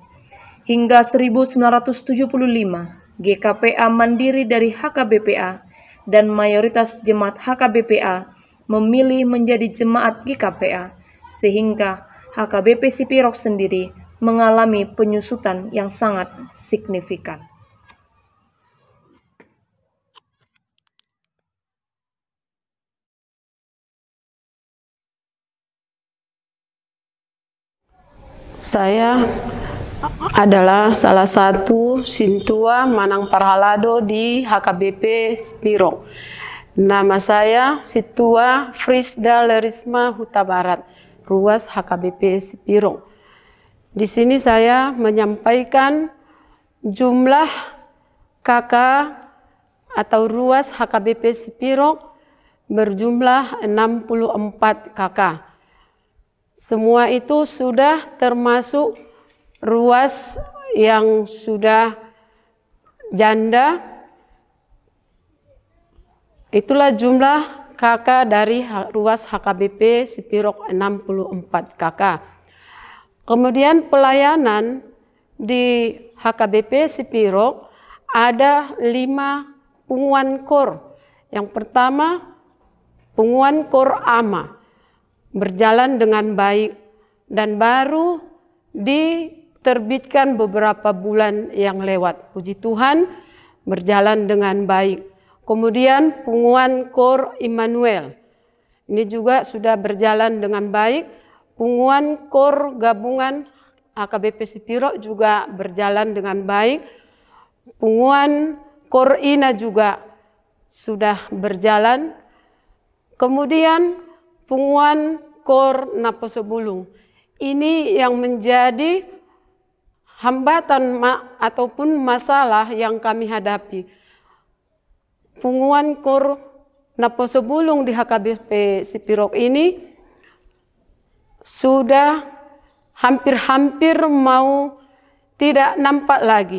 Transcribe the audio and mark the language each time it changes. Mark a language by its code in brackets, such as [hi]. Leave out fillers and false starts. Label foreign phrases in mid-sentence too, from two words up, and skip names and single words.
[id] Hingga 1975, GKPA mandiri dari HKBPA, dan mayoritas jemaat HKBPA memilih menjadi jemaat GKPA, sehingga HKBP Sipirok sendiri mengalami penyusutan yang sangat signifikan. Saya adalah salah satu sintua [bbc] Manang Parhalado [id] di HKBP Sipirok. Nama saya Situa Frisda Lerisma Huta Barat, Ruas HKBP Sipirok. Di sini saya menyampaikan jumlah KK atau ruas HKBP Sipirok berjumlah 64 KK. Semua itu sudah termasuk ruas yang sudah janda. Itulah jumlah KK dari ruas HKBP Sipirok 64 KK. Kemudian pelayanan di HKBP Sipirok ada 5 punguan kor. Yang pertama, punguan kor ama berjalan dengan baik dan baru diterbitkan beberapa bulan yang lewat. Puji Tuhan, berjalan dengan baik. Kemudian punguan kor Immanuel, ini juga sudah berjalan dengan baik. Punguan kor gabungan HKBP Sipirok juga berjalan dengan baik. Punguan kor Ina juga sudah berjalan. Kemudian punguan kor Naposobulung. Ini yang menjadi hambatan ataupun masalah yang kami hadapi. Punguan kor Naposobulung di HKBP Sipirok ini sudah hampir-hampir mau tidak nampak lagi.